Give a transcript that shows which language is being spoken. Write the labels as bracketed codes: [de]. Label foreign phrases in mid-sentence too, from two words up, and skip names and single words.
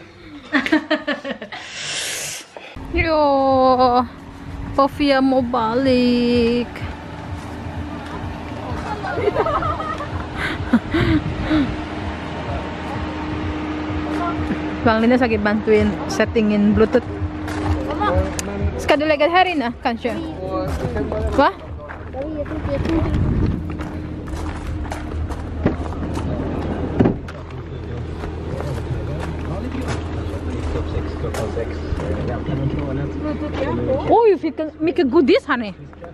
[id] Yo, Povia mau balik. Bang Linus lagi bantuin settingin Bluetooth. [sv] Ska du lägga det här inne kanske? Va? Oj, fick mycket godis här ni.